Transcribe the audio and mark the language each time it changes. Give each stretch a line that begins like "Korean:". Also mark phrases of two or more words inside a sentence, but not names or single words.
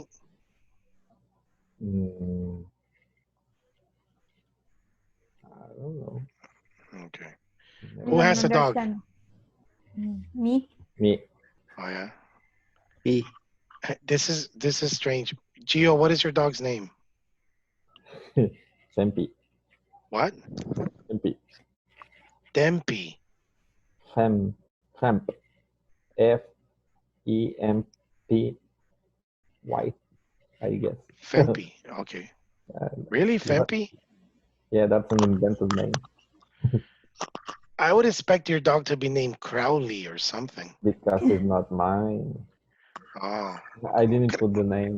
English: I don't know. Okay. Who has a dog? Me. Me. Oh yeah. Me. This is strange. Gio, what is your dog's name? Fempi. What? Fempi. Dempy. Femp. F-E-M-P-Y. I guess. Fempy. Okay. Really, Fempy? Yeah, that's an invented name. I would expect your dog to be named Crowley or something. Because it's not mine. Oh. I didn't put the name.